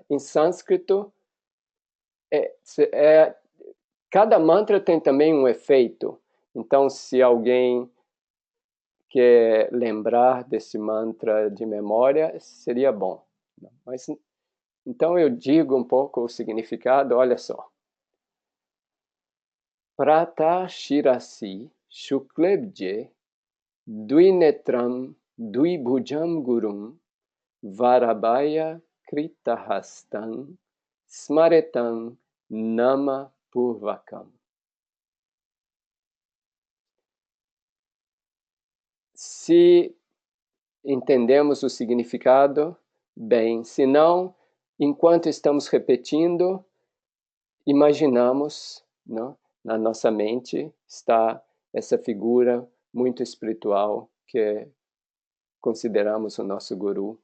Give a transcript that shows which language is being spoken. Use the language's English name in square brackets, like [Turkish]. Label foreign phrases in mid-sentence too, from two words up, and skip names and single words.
[Portuguese] Em sânscrito, cada mantra tem também um efeito. Então, se alguém quer lembrar desse mantra de memória, seria bom. Mas, então eu digo um pouco o significado, olha só. [Sanskrit] Prata Shirasi Shuklebje Duinetram Duibhujam Gurum Varabhaya Kritahastam Smaretam Nama Purvakam. [Portuguese] Se entendemos o significado, bem. Se não, enquanto estamos repetindo, imaginamos, não? Na nossa mente está essa figura muito espiritual que consideramos o nosso guru.